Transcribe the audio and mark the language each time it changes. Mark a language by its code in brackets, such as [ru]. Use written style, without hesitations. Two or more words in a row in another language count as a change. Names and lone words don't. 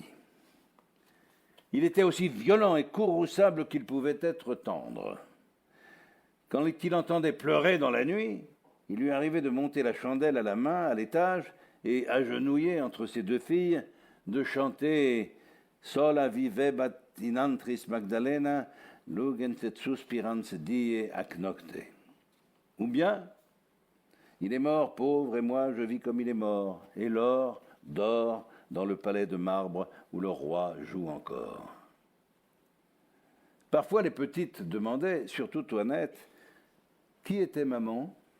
[fr] Il était aussi violent et courrouçable qu'il pouvait être tendre. Quand il entendait pleurer dans la nuit, il lui arrivait de monter la chandelle à la main à l'étage et, agenouillé entre ses deux filles, de chanter « [la] Sola vivebat in antris Magdalena, lugent et suspirans die ac nocte ». [fr] Ou bien « Il est mort, pauvre, et moi je vis comme il est mort, et l'or dort dans le palais de marbre où le roi joue encore ». Parfois les petites demandaient, surtout Toinette, qui était maman.